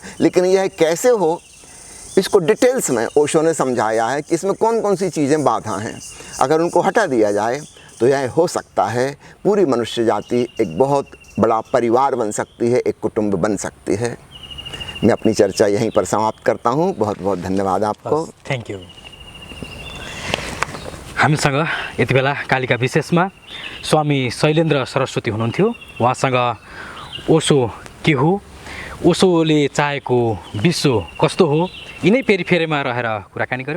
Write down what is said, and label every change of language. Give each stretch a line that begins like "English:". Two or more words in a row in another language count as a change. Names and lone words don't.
Hindi: लेकिन यह कैसे हो, इसको डिटेल्स में ओशो ने समझाया है कि इसमें कौन कौन सी चीज़ें बाधा हैं। अगर उनको हटा दिया जाए तो यह हो सकता है पूरी मनुष्य जाति एक बहुत बड़ा परिवार बन सकती है, एक कुटुंब बन सकती है। मैं अपनी चर्चा यहीं पर समाप्त करता हूँ। बहुत बहुत धन्यवाद आपको।
English: thank you.
Nepali: हामीसँग यति बेला कालिका विशेषमा स्वामी शैलेन्द्र सरस्वती हुनुहुन्थ्यो। उहाँसँग ओशो के हो, ओशोले चाहेको विश्व कस्तो हो यिनै पेरिफेरीमा रहेर कुराकानी गऱ्यौँ।